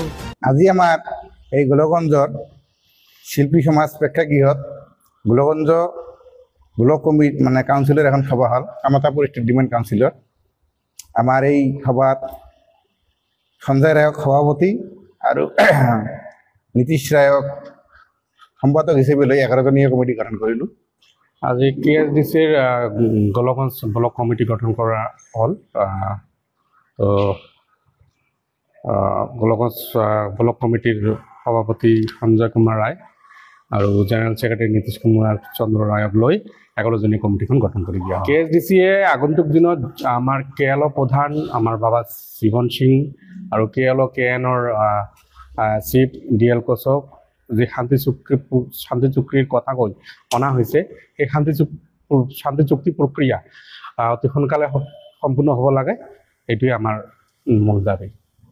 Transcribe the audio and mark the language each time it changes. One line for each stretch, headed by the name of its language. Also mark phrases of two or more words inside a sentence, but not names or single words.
Rangpuri: আজি আমার এই গোলকগঞ্জর শিল্পী সমাজ প্রেক্ষাগৃহত গোলকগঞ্জ
English: block committee
Rangpuri: মানে কাউন্সিলের এখন সভা হল কামতাপুর স্টেট ডিমান্ড কাউন্সিলর। আমার এই সভাত সঞ্জয় রায়ক সভাপতি আর নীতিশ রায়ক সম্পাদক হিসেবে লই 11 জনীয় কমিটি গঠন করিল। আজি কেএসডিসির গোলকগঞ্জ
English: block committee
Rangpuri: গঠন করা হল। তো গোলকগঞ্জ
English: block committee
Rangpuri: সভাপতি সঞ্জয় কুমার রায় আর
English: general secretary
Rangpuri: নীতিশ কুমার চন্দ্র রায়ক লৈ 11 জনীয় কমিটিখন গঠন কৰি দিয়া।
Assamese: কেএসডিসিয়ে আগন্তুক দিনত আমাৰ কেএল প্ৰধান আমাৰ বাবা জীবন সিং আৰু কেএল কেএনৰ চিফ ডিএল কোচক যে শান্তি চুক্তিৰ কথা কৈ অনা হৈছে, সেই শান্তি চুক্তি প্ৰক্ৰিয়া অতি সোনকালে সম্পূৰ্ণ হ'ব লাগে, এইটোৱে আমাৰ মূল দাবী।